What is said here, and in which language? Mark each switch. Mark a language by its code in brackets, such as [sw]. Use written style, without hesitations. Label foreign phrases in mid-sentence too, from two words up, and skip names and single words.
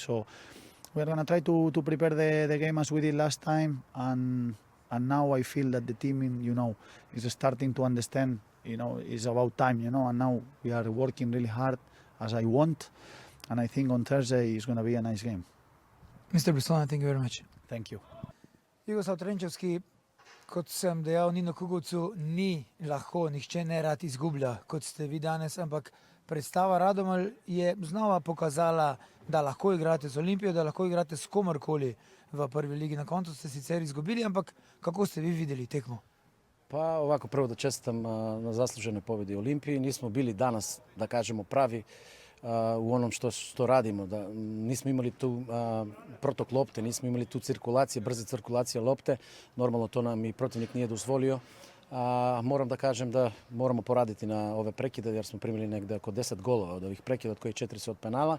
[en] So we're going to try to prepare the game as we did last time. And now I feel that the team, you know, is starting to understand, you know, it's about time, you know, and now we are working really hard as I want. And I think on Thursday is going to be a nice game. Mr. Bessone, thank you very much. Thank you. [sl] Jugoslav Trenčevski, kot sem dejal Nino Kugovcu, ni lahko, nihče ne rad izgublja, kot ste vi danes, ampak predstava Radomelj je znova pokazala, da lahko igrate z Olimpijo, da lahko igrate s komarkoli v prvi ligi. Na koncu ste sicer izgubili, ampak kako ste vi videli tekmo? [sr] Pa ovako, prvo da čestitam na zasluženoj pobjedi Olimpiji. Nismo bili danas, da kažemo, pravi u onom što radimo. Da nismo imali tu protok lopte, nismo imali tu cirkulacije, brze cirkulacije lopte. Normalno to nam i protivnik nije dozvolio. Moram da kažem da moramo poraditi na ove prekide, jer smo primili negde oko 10 golova od ovih prekida, od kojih 4 su od penala.